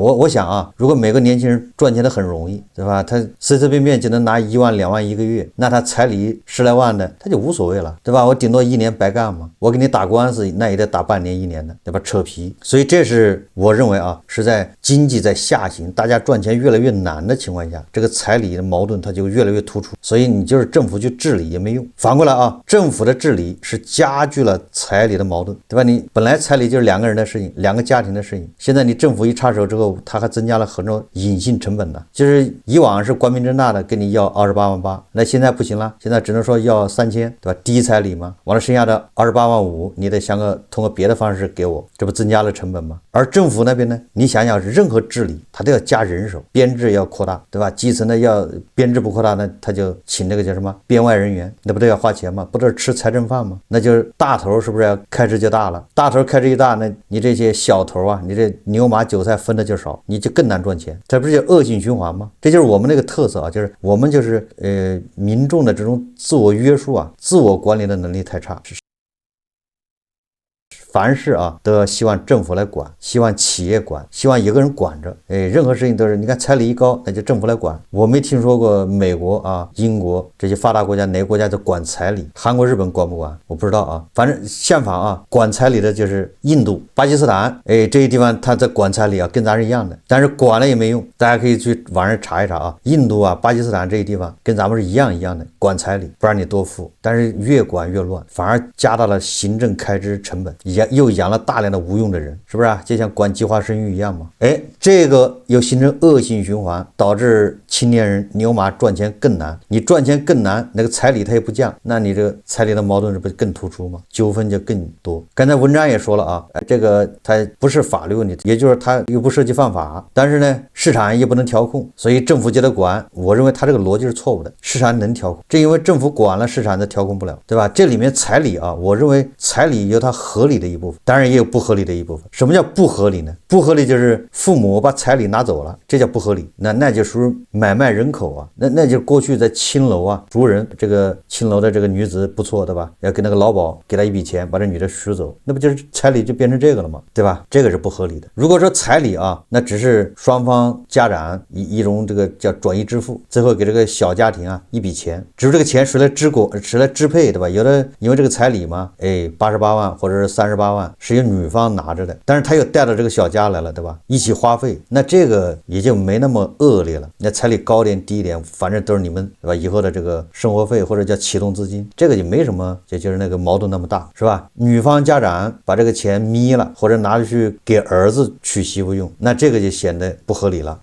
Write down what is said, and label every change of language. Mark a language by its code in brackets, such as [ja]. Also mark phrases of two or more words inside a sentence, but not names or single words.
[zh] 我想啊，如果每個年輕人賺錢的很容易，对吧？他隨隨便便就能拿1萬2萬一個月，那他彩禮10來萬的，他就無所謂了，對吧？我頂多1年白幹嘛，我給你打官司，那也得打半年1年的，對吧？扯皮。所以這是我認為啊，是在經濟在下行，大家賺錢越來越難的情況下，這個彩禮的矛盾它就越來越突出。所以你就是政府去治理也沒用。反過來啊，政府的治理是加劇了彩禮的矛盾，对吧？你本來彩禮就是2個人的事情，2個家庭的事情，現在你政府一插手之後，它還增加了很多隱性成本呢。就是以往是光明正大的跟你要28萬8，那現在不行了，现在只能說要3000，对吧？第一彩禮嘛，完了剩下的28萬5，你得通過別的方式給我，這不增加了成本嗎？而政府那邊呢，你想想，任何治理它都要加人手，編制要擴大，對吧？基層的要編制不擴大，那他就請那個叫什麼編外人員，那不都要花錢嗎？不都是吃財政飯嗎？那就是大頭是不是要開支就大了？大頭開支一大，那你這些小頭啊，你這牛馬韭菜分的就少，你就更難賺錢，這不是就惡性循環嗎？這就是我們那個特色啊，就是我們民眾的這種自我約束啊，自我管理的能力太差。凡事啊都要希望政府來管，希望企業管，希望有個人管着。任何事情都是，你看彩禮一高，那就政府来管。我没聽說過美國啊、英國這些發達國家哪個國家就管彩禮，韓國、日本管不管？我不知道啊。反正相反啊，管彩禮的就是印度、巴基斯坦，這些地方他在管彩禮啊，跟咱是一樣的。但是管了也沒用，大家可以去網上查一查啊，印度啊、巴基斯坦這些地方跟咱們是一樣的，管彩禮不讓你多付，但是越管越亂，反而加大了行政開支成本。又養了大量的無用的人，是不是啊？就像管計劃生育一樣嘛。這個又形成惡性循環，導致青年人牛馬賺錢更難。你賺錢更難，那個彩禮它也不降，那你這個彩禮的矛盾是不是更突出嗎？糾紛就更多。剛才文章也說了啊，這個它不是法律問題，也就是它又不涉及犯法，但是呢，市場也不能調控，所以政府就得管。我認為它這個邏輯是錯誤的，市場能調控，正因為政府管了，市場就調控不了，對吧？這裡面彩禮啊，我認為彩禮有它合理的一部分，當然也有不合理的一部分。什麼叫不合理呢？不合理就是父母把彩禮拿走了，這叫不合理。那就屬於買賣人口啊，那就過去在青樓啊，族人這個青樓的這個女子不錯，對吧？要給那個老鴇給他一筆錢，把這女的娶走，那不就是彩禮就變成這個了嗎？對吧？這個是不合理的。如果說彩禮啊，那只是雙方家長一種這個叫轉移支付，最後給這個小家庭啊一筆錢，只是這個錢誰來支配，對吧？有的因為這個彩禮嘛，88萬或者是38萬是由女方拿着的，但是他又带到這個小家來了，对吧？一起花費，那這個也就沒那麼惡劣了。那彩禮高點低一點，反正都是你們，對吧？以後的這個生活費或者叫啟動資金，這個就沒什麼，就是那個矛盾那麼大，是吧？女方家長把這個錢眯了，或者拿去給兒子娶媳婦用，那這個就顯得不合理了。